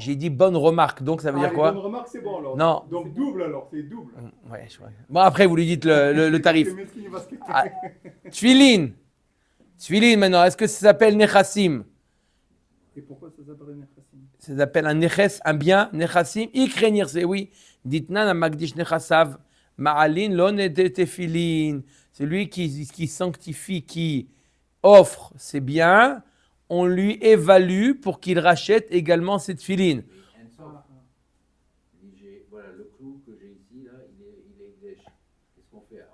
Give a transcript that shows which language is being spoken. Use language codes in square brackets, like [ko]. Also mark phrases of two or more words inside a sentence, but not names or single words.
[fr] j'ai dit bonne remarque, donc ça veut dire quoi? Bonne remarque, c'est bon alors. Non. Donc double alors, c'est double. Ouais, je vois. Bon, après, vous lui dites le tarif. Tfilin. Tfilin maintenant, est-ce que ça s'appelle Nechassim? Et pourquoi ça s'appelle Nechassim? Ça s'appelle un neches, un bien, [he] נכסים, איקרי נכסי, oui. דתנן מקדיש נכסיו, מעלין לו תפילין. [fr] Celui qui sanctifie, qui offre ses biens, on lui évalue pour qu'il rachète également cette filine. Voilà, le clou que j'ai ici, là, il est Ekdesh. Qu'est-ce qu'on fait?